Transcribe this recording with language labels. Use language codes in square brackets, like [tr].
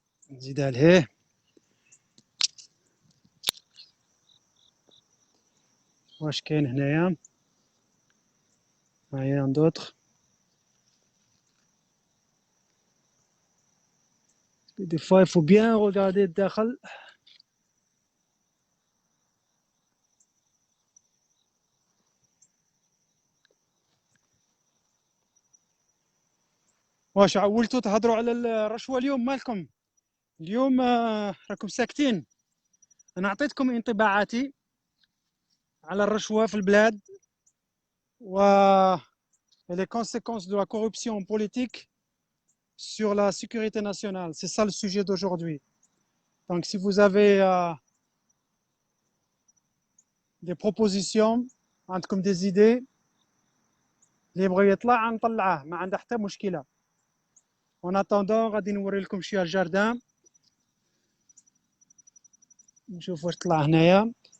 [ar] نزيد عليه. واش كاين هنايا؟ [fr] rien d'autre. Des fois, il faut bien regarder الداخل. [ar] واش عولتوا تهضروا على الرشوه اليوم؟ مالكم اليوم؟ راكم ساكتين. انا عطيتكم انطباعاتي على الرشوه في البلاد و [fr] les conséquences de la corruption politique sur la sécurité nationale. C'est ça le sujet d'aujourd'hui. Donc si vous avez des propositions, [ar] عندكم [fr] des idées، [ar] اللي يبغى يطلع نطلعه، ما عنده حتى مشكله. [fr] En attendant [ar] غادي نوري لكم شويه الجاردان نشوف واش طلع هنايا.